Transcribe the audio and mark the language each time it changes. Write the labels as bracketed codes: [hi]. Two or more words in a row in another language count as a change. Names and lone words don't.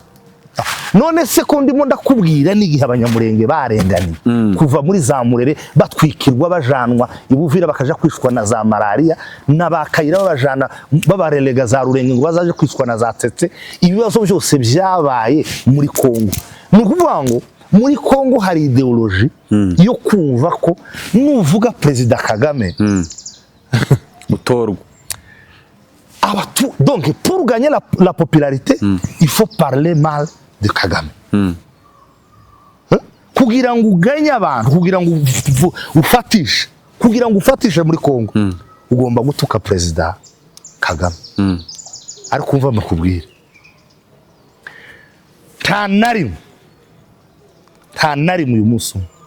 [rw] None se ko ndimo ndakubwira n'igihe abanyamurenge barengani kuva muri za Murere batwikirwa bajanwa ibuvira bakaja kwishwa na za malaria n'abakayira babajana babarelega za Rurenge ngo bazaje kwishwa na za Tete. Ibibazo byose byabaye muri Kongo. Nukuvuga ngo muri Kongo hari ideology yo kumva ko nuvuga Perezida Kagame mutorwa. [fr] Donc pour gagner la popularité, il faut parler mal de Kagame. [rw] Kugira ngo uganye abantu, kugira ngo ufatishe muri Kongo, ugomba gutuka Perezida Kagame. Ariko umva makubwira. Nta narimwe uyu munsi.